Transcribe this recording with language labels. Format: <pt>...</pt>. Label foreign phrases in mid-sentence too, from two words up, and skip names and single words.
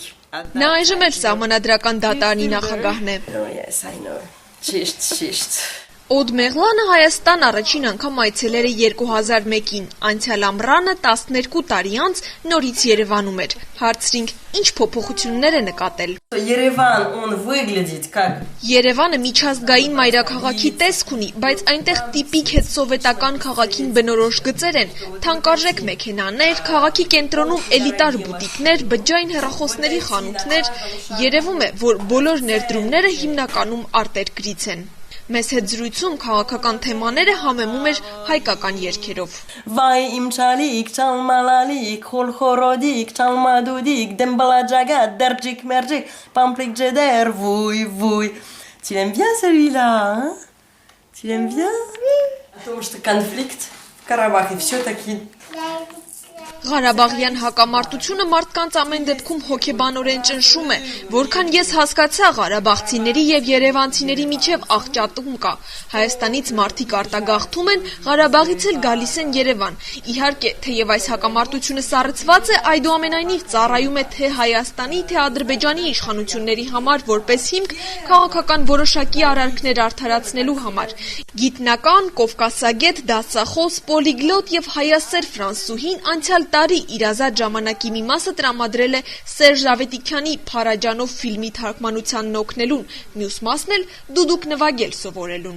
<hy>Նա այժմ էլ սահմանադրական դատարանի նախագահն է։</hy> <en>Yes, I know.</en> <hy>Ճիշտ։ Օդ Մեղլանը Հայաստան առաջին անգամ այցելել է 2001-ին, անցյալ ամռանը 12 տարի անց նորից Երևանում էր։ Հարցրինք, ինչ փոփոխություններ է նկատել։ Երևան,</hy> <ru>он выглядит как</ru> <hy>Երևանը միջազգային մայրաքաղաքի տեսք ունի, բայց այնտեղ տիպիկ հետսովետական քաղաքին բնորոշ գծեր են, թանկարժեք մեքենաներ, քաղաքի կենտրոնում էլիտար բուտիկներ, բջջային հեռախոսների խանութներ։ Երևում է, որ բոլոր ներդրումները հիմնականում արտերկրից են։ Մեզ հետ զրույցում քաղաքական թեմաները համեմում էր հայկական երգերով։ Վայ իմ չալիկ, չալմալալիկ, խորխորոդիկ, չալմադուդիկ, դեմբլաջագա, դերջիկ մերջիկ, պամպլիկ ջեդեր, վույ։</hy> <fr>Tu l'aimes bien celui-là, hein? Tu l'aimes bien?</fr> <ru>Потому что конфликт в Карабахе все-таки...</ru> <hy>Ղարաբաղյան հակամարտությունը մարդկանց ամեն դեպքում հոգեբանորեն ճնշում է, որքան ես հասկացա, ղարաբաղցիների և երևանցիների միջև աղճատում կա։ Հայաստանից մարդիկ արտագաղթում են, Ղարաբաղից էլ գալիս են Երևան։ Իհարկե, թեև այս հակամարտությունը սառեցված է, այդուամենայնիվ ծառայում է թե Հայաստանի, թե Ադրբեջանի իշխանությունների համար որպես հիմք քաղաքական որոշակի արարքներ արդարացնելու համար։ Գիտնական, կովկասագետ, դասախոս, պոլիգլոտ և հայասեր ֆրանսուհին անցյալ տարի իր ազատ ժամանակի մի մասը տրամադրել է Սերժ Ավետիքյանի «Փարաջանով» ֆիլմի թարգմանությանն օգնելուն, մյուս մասն էլ դուդուկ նվագել սովորելուն։</hy>